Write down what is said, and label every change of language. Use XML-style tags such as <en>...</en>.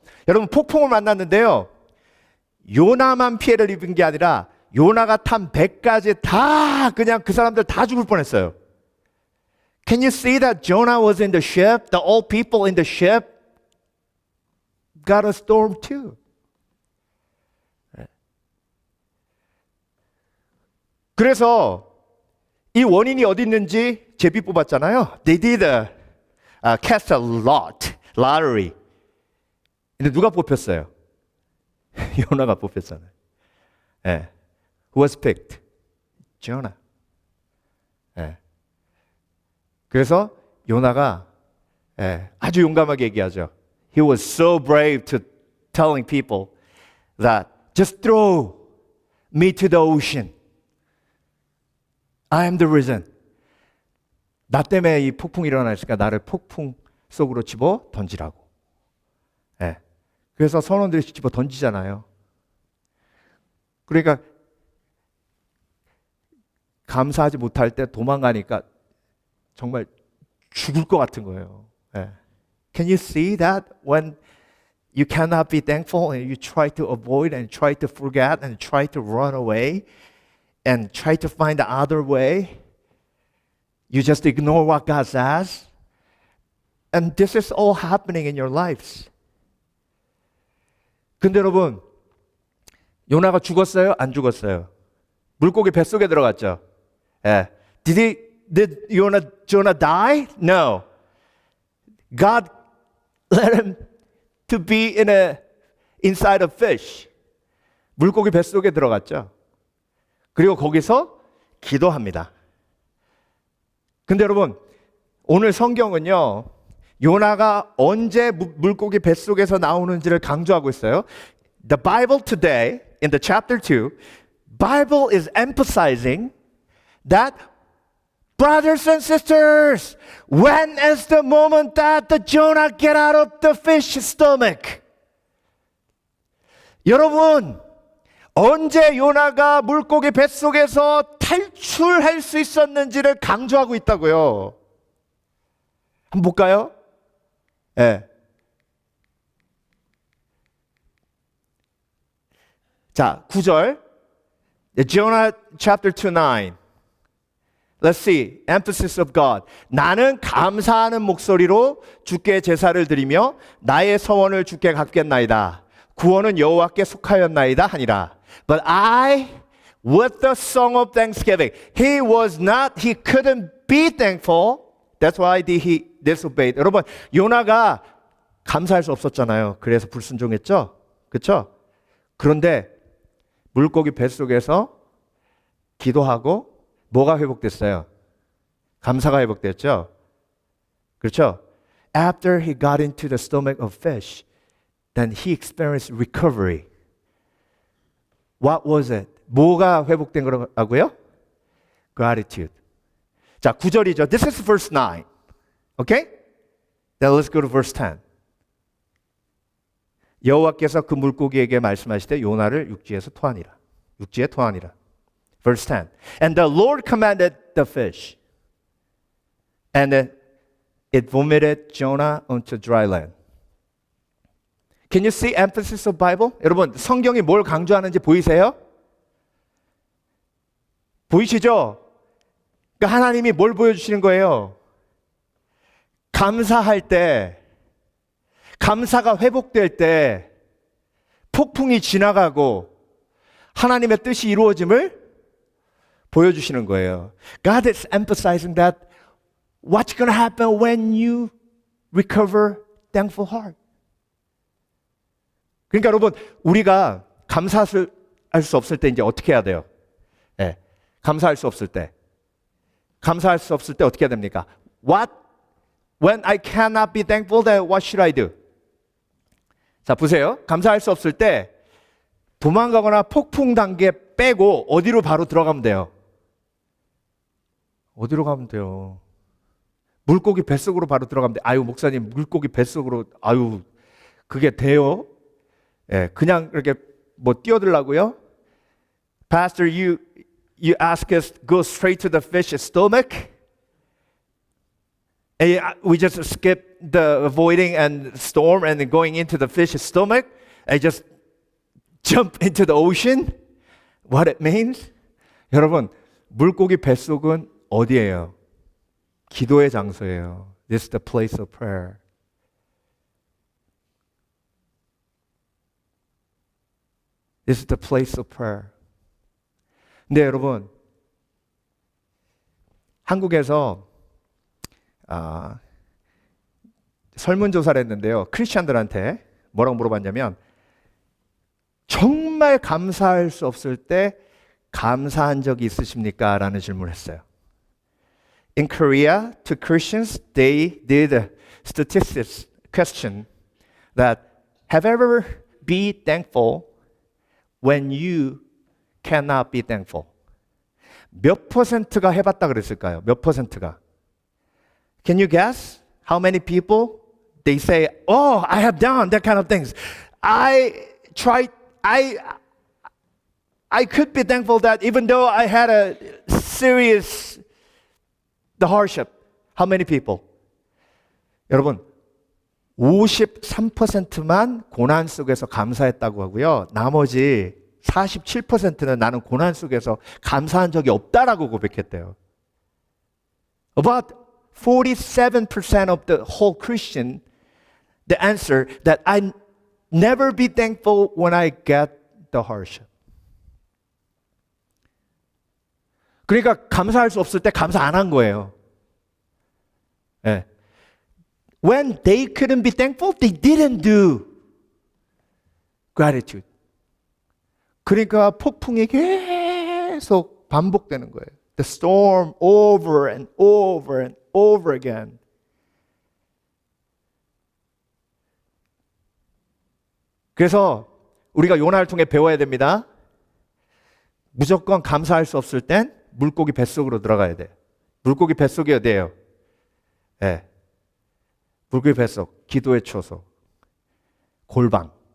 <ko>여러분 폭풍을 만났는데요. 요나만 피해를 입은 게 아니라 요나가 탄 배까지 다 그냥 그 사람들 다 죽을 뻔했어요.</ko> <en>Can you see that Jonah was in the ship? The old people in the ship got a storm too.</en> <ko>그래서 이 원인이 어디 있는지 제비 뽑았잖아요.</ko> <en>They did cast a lottery.</en> <ko>근데 누가 뽑혔어요? 요나가 뽑혔잖아요. 예.</ko> <en>Who was picked? Jonah. 예.</en> <ko>그래서 요나가 아주 용감하게 얘기하죠.</ko> <en>He was so brave to telling people that just throw me to the ocean. I am the reason.</en> <ko>나 때문에 이 폭풍이 일어났으니까 나를 폭풍 속으로 집어 던지라고. 예. 그래서 선원들이 집어 던지잖아요. 그러니까 감사하지 못할 때 도망가니까 정말 죽을 것 같은 거예요. 예.</ko> <en>Can you see that when you cannot be thankful and you try to avoid and try to forget and try to run away and try to find the other way? You just ignore what God says. And this is all happening in your lives.</en> <ko>근데 여러분, 요나가 죽었어요? 안 죽었어요? 물고기 뱃속에 들어갔죠?</ko> <en>예. Did Jonah die? No. God let him to be inside a fish.</en> <ko>물고기 뱃속에 들어갔죠. 그리고 거기서 기도합니다. 근데 여러분, 오늘 성경은요, 요나가 언제 물고기 뱃속에서 나오는지를 강조하고 있어요.</ko> <en>The Bible today, in the chapter 2, Bible is emphasizing that brothers and sisters, when is the moment that the Jonah get out of the fish stomach?</en> <ko>여러분, 언제 요나가 물고기 뱃속에서 탈출할 수 있었는지를 강조하고 있다고요. 한번 볼까요? 예. 자, 9절.</ko> <en>Jonah chapter 2:9. Let's see. Emphasis of God.</en> <ko>나는 감사하는 목소리로 주께 제사를 드리며 나의 서원을 주께 갚겠나이다. 구원은 여호와께 속하였나이다 하니라.</ko> <en>But I, with the song of thanksgiving, he couldn't be thankful. That's why he disobeyed.</en> <ko>여러분, 요나가 감사할 수 없었잖아요. 그래서 불순종했죠? 그렇죠? 그런데 물고기 뱃속에서 기도하고 뭐가 회복됐어요? 감사가 회복됐죠? 그렇죠?</ko> <en>After he got into the stomach of fish, then he experienced recovery. What was it?</en> <ko>뭐가 회복된 거라고요?</ko> <en>Gratitude.</en> <ko>자, 9절이죠.</ko> <en>This is verse 9. Okay? Then let's go to verse 10.</en> <ko>여호와께서 그 물고기에게 말씀하시되 요나를 육지에서 토하니라. 육지에 토하니라.</ko> <en>Verse 10. And the Lord commanded the fish, and it vomited Jonah onto dry land. Can you see emphasis of Bible?</en> <ko>여러분, 성경이 뭘 강조하는지 보이세요? 보이시죠? 그러니까 하나님이 뭘 보여주시는 거예요? 감사할 때, 감사가 회복될 때, 폭풍이 지나가고 하나님의 뜻이 이루어짐을 보여주시는 거예요.</ko> <en>God is emphasizing that what's going to happen when you recover thankful heart.</en> <ko>그러니까 여러분, 우리가 감사할 수 없을 때 이제 어떻게 해야 돼요? 네, 감사할 수 없을 때. 감사할 수 없을 때 어떻게 해야 됩니까?</ko> <en>When I cannot be thankful, then what should I do?</en> <ko>자, 보세요. 감사할 수 없을 때 도망가거나 폭풍 단계 빼고 어디로 바로 들어가면 돼요? 어디로 가면 돼요? 물고기 뱃속으로 바로 들어가면 돼요. 아유, 목사님, 물고기 뱃속으로, 아유, 그게 돼요? 예, 그냥 이렇게 뭐 뛰어들라고요?</ko> <en>Pastor, you ask us go straight to the fish's stomach? And we just skip the avoiding and storm and then going into the fish's stomach and just jump into the ocean. What it means?</en> <ko>여러분, 물고기 뱃속은 어디예요? 기도의 장소예요.</ko> <en>This is the place of prayer. This is the place of prayer.</en> <ko>근데 여러분, 한국에서 설문조사를 했는데요. 크리스찬들한테 뭐라고 물어봤냐면 정말 감사할 수 없을 때 감사한 적이 있으십니까? 라는 질문을 했어요.</ko> <en>In Korea, to Christians, they did a statistics question that have you ever been thankful when you cannot be thankful?</en> <ko>몇 퍼센트가 해봤다 그랬을까요? 몇 퍼센트가?</ko> <en>Can you guess how many people they say, "Oh, I have done that kind of things. I tried. I could be thankful that even though I had a serious the hardship." How many people?</en> <ko>여러분, 53%만 고난 속에서 감사했다고 하고요. 나머지 47%는 나는 고난 속에서 감사한 적이 없다라고 고백했대요.</ko> <en>About 47% of the whole Christian, the answer that I never be thankful when I get the hardship.</en> <ko>그러니까 감사할 수 없을 때 감사 안 한 거예요. 네.</ko> <en>When they couldn't be thankful, they didn't do gratitude.</en> <ko>그러니까 폭풍이 계속 반복되는 거예요.</ko> <en>The storm over and over and over again.</en> <ko>그래서 우리가 요나를 통해 배워야 됩니다. 무조건 감사할 수 없을 땐 물고기 뱃속으로 들어가야 돼요. 물고기 뱃속이 어디예요? 네. 물고기 뱃속, 기도의 초소, 골방.</ko>